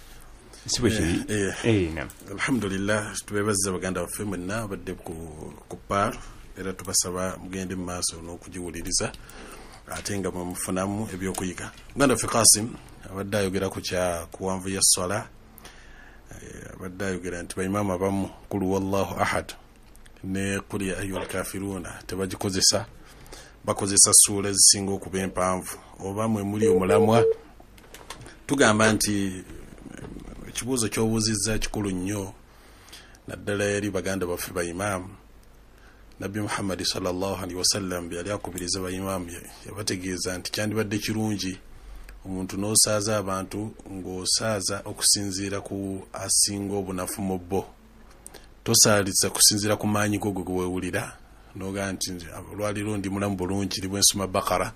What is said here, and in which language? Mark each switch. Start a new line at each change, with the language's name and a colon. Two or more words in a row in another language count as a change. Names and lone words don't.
Ganda: Alhamdulillah, tubebaza baganda baffe mwenna badde ku paal, era tubasaba mugende mu maaso n'okugiwuliriza ate nga mufunamu ebyokuyiga. Muganda waffe Qasim abadde ayogera ku kya kuwanvu ya swala, abadde ayogera nti baimaamu abamu
Arabic: kul wallahu ahad
Ganda: ne
Arabic: kul ya ayyuhal kafiruna
Ganda: tebagikozesa, bakozesa ssuula ezisinga okuba empanvu. Oba mwe muli omulamwa, tugamba nti ekibuuzo ky'obuuzizza kikulu nnyo, naddala yali baganda baffe baimaamu. Nabbi Muhammad
Arabic: sallallahu alaihi wasallam
Ganda: yali akubiriza baimaamu, yabategeeza nti kyandibadde kirungi omuntu n'osaaza abantu ng'osaaza okusinziira ku asinga obunafu mu bo, tosaaliza kusinziira ku maanyi go gwe weewulira noga nti olwaliro ndi mulamu bulungi libwe nsoma Bakara.